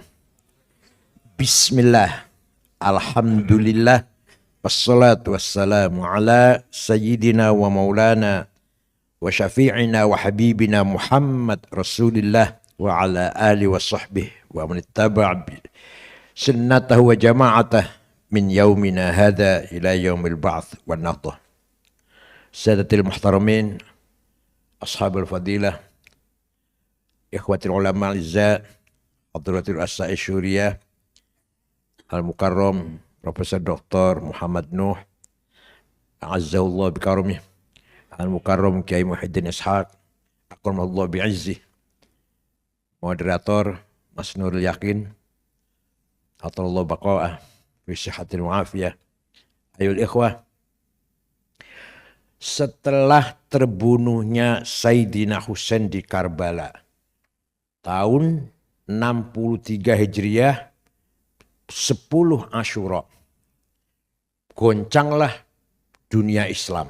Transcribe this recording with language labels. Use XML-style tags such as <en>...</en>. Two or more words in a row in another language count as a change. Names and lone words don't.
<ar>بسم الله، الحمد لله، والصلاة والسلام على سيدنا ومولانا وشفيعنا وحبيبنا محمد رسول الله وعلى آله وصحبه ومن اتبع سنته وجماعته من يومنا هذا إلى يوم البعث والنهضة. السادة المحترمين، أصحاب الفضيلة، إخوة العلماء الأعزاء، حضرة الساعي الشورية، المكرم بروفيسور د. محمد نوح، أعزه الله بكرمه، المكرم كياهي محيي الدين إسحاق، أكرمه الله بعزه، مديرة ماس نور اليقين، أطال الله بقاءه، في صحة ومعافية.</ar> <id>Ayol ikhwah, setelah terbunuhnya Sayyidina Husain di Karbala, tahun 63 Hijriah, 10 Asyura, goncanglah dunia Islam.</id>